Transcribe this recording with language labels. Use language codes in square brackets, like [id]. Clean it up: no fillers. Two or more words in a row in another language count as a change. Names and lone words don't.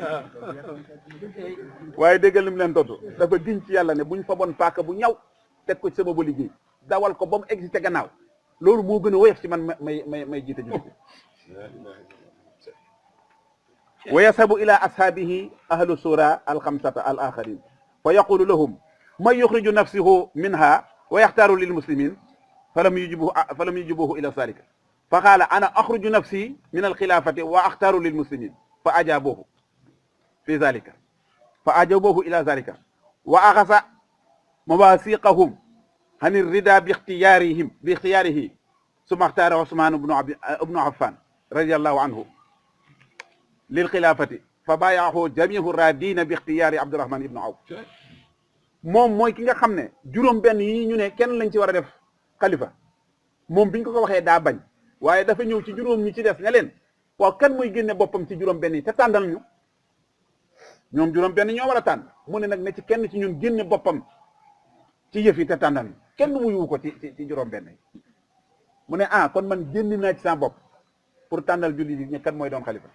[wo] waaye déggal li mu leen tontu dafa giñ ci yàlla ne buñ fa bon paaka bu ñaw teg ko ci sama ba liggéey dawal ko ba mu egsi ca gannaaw loolu moo gën a woyof ci man may jiite ju [ar] ويسب إلى أصحابه أهل الشورى الخمسة الآخرين فيقول لهم من يخرج نفسه منها و يختار للمسلمين فلم يجبه إلى ذلك فقال أنا أخرج نفسي من الخلافة وأختار للمسلمين فأجابوه في ذلك فأجابوه إلى ذلك وأخذ مواثيقهم عن الرضا باختياره ثم اختار عثمان بن عفان رضي الله عنه للخلافة فبايعه جميع الرادين باختيار عبد الرحمن بن عوف [wo] moom mooy ki nga xam ne juróom benn yi ñu ne kenn lañ ci war a def xalifa moom biñ ko waxee daa bañ waaye dafa ñëw ci juróom ñi ci des ne leen waaw kan mooy génne boppam ci juróom benn yi te tàndal ñu ñoom juróom benn ñoo war a tànn mu ne nag ne ci kenn ci ñun génne boppam ci yëf yi te tàndal ñu kenn wuyu ko ci juróom benn yi mu ne kon man génn naa ci sama bopp pour tànnal julli yi ne kan mooy doon xalifa